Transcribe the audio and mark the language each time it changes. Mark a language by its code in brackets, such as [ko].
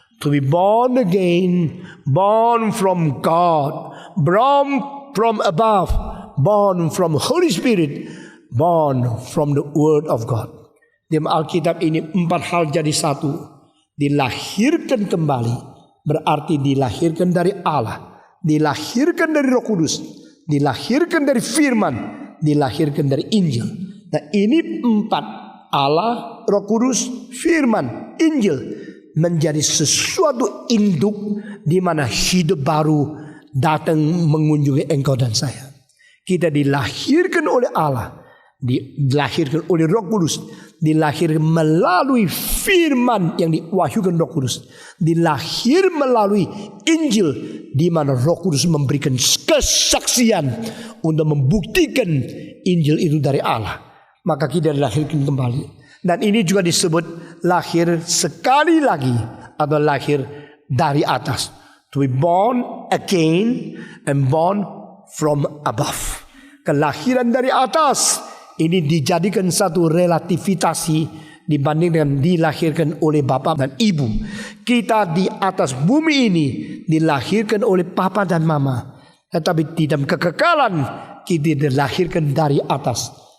[en] To be born again, born from God, born from above, born from Holy Spirit, born from the Word of God. [id] Di Alkitab ini 4 hal jadi satu. Dilahirkan kembali berarti dilahirkan dari Allah, dilahirkan dari Roh Kudus, dilahirkan dari firman, dilahirkan dari Injil. Nah ini 4, Allah, Roh Kudus, firman, Injil, menjadi sesuatu induk di mana hidup baru datang mengunjungi engkau dan saya. Kita dilahirkan oleh Allah, dilahirkan oleh Roh Kudus, dilahirkan melalui firman yang diwahyukan Roh Kudus, dilahir melalui Injil di mana Roh Kudus memberikan kesaksian untuk membuktikan Injil itu dari Allah. Maka kita dilahirkan kembali. Dan ini juga disebut lahir sekali lagi atau lahir dari atas. [en] To be born again and born from above. [id] Kelahiran dari atas ini dijadikan satu relativitasy dibanding dengan dilahirkan oleh Bapa dan Ibu. Kita di atas bumi ini dilahirkan oleh Papa dan Mama, tetapi di dalam kekekalan kita dilahirkan dari atas.